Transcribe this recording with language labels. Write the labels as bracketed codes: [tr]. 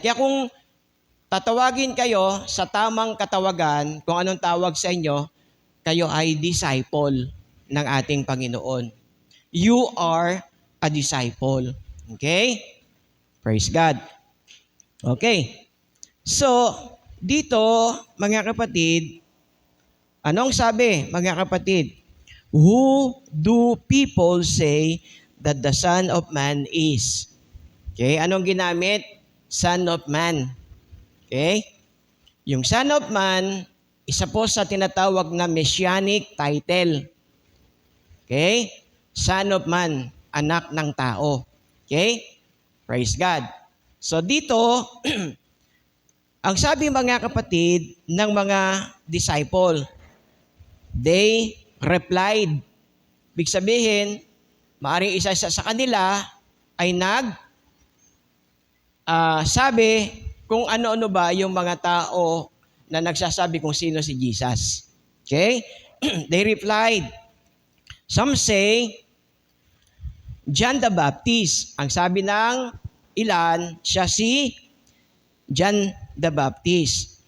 [tl] Kaya kung tatawagin kayo sa tamang katawagan, kung anong tawag sa inyo, kayo ay disciple ng ating Panginoon. [en] You are a disciple. Okay? Praise God. Okay. [tl] So, dito, mga kapatid, anong sabi, mga kapatid? [en] Who do people say that the Son of Man is? [tl] Okay, anong ginamit? Son of Man. Okay? Yung Son of Man, isa po sa tinatawag na messianic title. Okay? Son of Man, anak ng tao. Okay? Praise God. So dito, ang sabi, mga kapatid, ng mga disciple, [en] they replied. [tl] Ibig sabihin, maaaring isa sa kanila ay sabi kung ano-ano ba yung mga tao na nagsasabi kung sino si Jesus. [en] Okay? They replied. Some say, John the Baptist. [tl] Ang sabi ng ilan, siya si John the Baptist.